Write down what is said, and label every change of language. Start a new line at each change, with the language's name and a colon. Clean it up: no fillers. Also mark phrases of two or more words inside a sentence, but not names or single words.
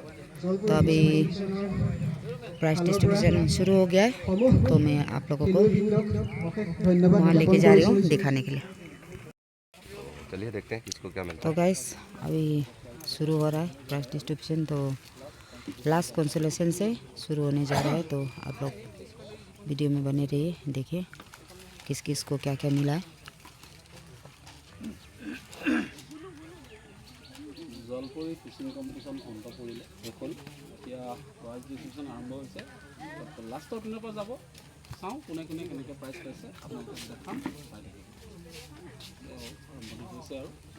Hindi: तो अभी
English: price distribution
Hindi: शुरू हो गया है, तो मैं आप लोगों को वहाँ लेके जा रही हूँ दिखाने के लिए। चलिए देखते हैं किसको क्या मिलता है। तो गाइस अभी शुरू हो रहा है
English: price distribution.
Hindi: तो
English: last consolation
Hindi: से शुरू होने जा रहा है। तो आप लोग वीडियो में बने रहिए, देखिए किस किस को क्या क्या मिला है।
Assamese: জলপৰি
English: fishing competition
Assamese: অন্ত পৰিলে এখন এতিয়া
English: prize distribution
Assamese: আৰম্ভ হৈছে। লাষ্টৰ পিনৰ পৰা যাব, চাওঁ কোনে কোনে কেনেকৈ প্ৰাইজ পাইছে আপোনালোকক দেখাম, পাই থাকিব। আৰম্ভণি হৈছে আৰু